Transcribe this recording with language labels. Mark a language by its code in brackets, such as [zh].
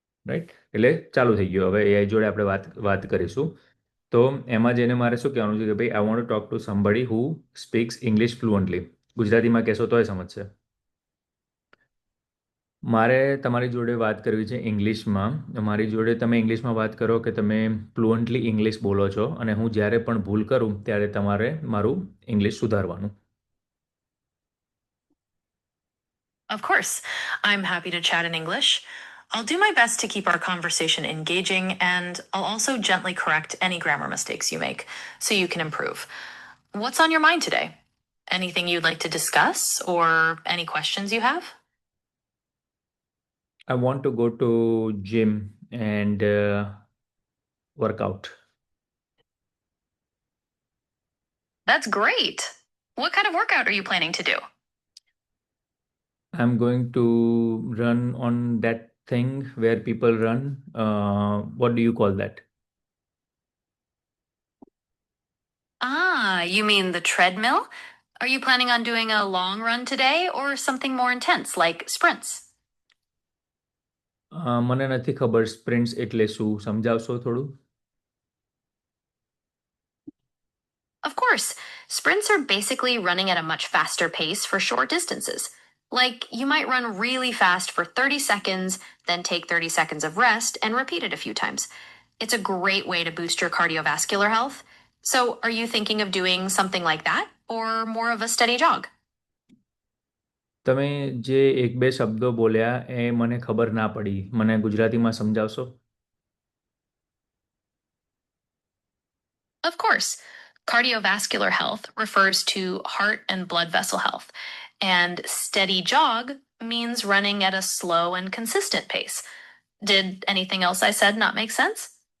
[gu] Right એટલે ચાલુ થઈ ગયું હવે એઆઈ જોડે આપણે વાત કરીશું તો એમાં જઈને મારે શું કહેવાનું છે કે ભાઈ [en] I want to talk to somebody who speaks English fluently [gu] ગુજરાતીમાં કહેશો તોય સમજશે મારે તમારી જોડે વાત કરવી છે ઇંગ્લિશમાં મારી જોડે તમે ઇંગ્લિશમાં વાત કરો કે તમે ફ્લુઅન્ટલી ઇંગ્લિશ બોલો છો અને હું જ્યારે પણ ભૂલ કરું ત્યારે તમારે મારું ઇંગ્લિશ સુધારવાનું [en] Of course, I'm happy to chat in English. I'll do my best to keep our conversation engaging, and I'll also gently correct any grammar mistakes you make so you can improve. What's on your mind today? Anything you'd like to discuss or any questions you have? I want to go to gym and work out. That's great. What kind of workout are you planning to do? I'm going to run on that thing where people run. What do you call that? Ah, you mean the treadmill? Are you planning on doing a long run today or something more intense like sprints? [gu] મને નથી ખબર સ્પ્રિન્ટ્સ એટલે શું સમજાવશો થોડું [en] Of course, sprints are basically running at a much faster pace for short distances. Like, you might run really fast for 30 seconds, then take 30 seconds of rest and repeat it a few times. It's a great way to boost your cardiovascular health. So, are you thinking of doing something like that or more of a steady jog? [gu] તમે જે એક બે શબ્દો બોલ્યા એ મને ખબર ના પડી મને ગુજરાતીમાં સમજાવશો [en] Of course, cardiovascular health refers to heart and blood vessel health, and steady jog means running at a slow and consistent pace. Did anything else I said not make sense?